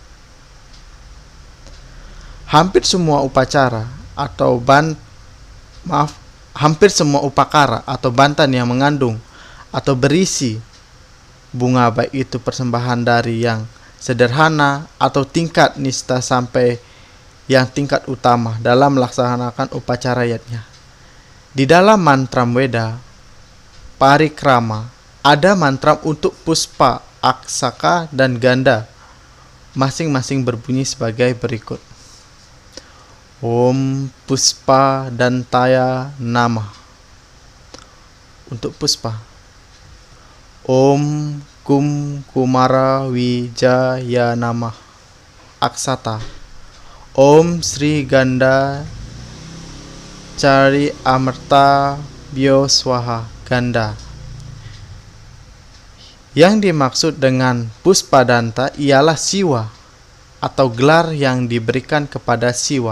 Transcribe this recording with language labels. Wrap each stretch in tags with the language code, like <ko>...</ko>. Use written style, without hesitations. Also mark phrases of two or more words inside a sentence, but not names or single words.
<id>Hampir semua upakara atau bantan yang mengandung atau berisi bunga, baik itu persembahan dari yang sederhana atau tingkat nista sampai yang tingkat utama dalam melaksanakan upacara yatnya. Di dalam mantram Weda Parikrama ada mantram untuk Puspa, Aksaka, dan Ganda. Masing-masing berbunyi sebagai berikut.</id> <sa>Om Puspa Dantaya Namah.</sa> <id>Untuk Puspa.</id> <sa>Om Kum Kumara Wijaya Namah. Aksata. Om Sri Ganda Cari Amerta Bioswaha Ganda.</sa> <id>Yang dimaksud dengan Puspadanta ialah Siwa atau gelar yang diberikan kepada Siwa.</id>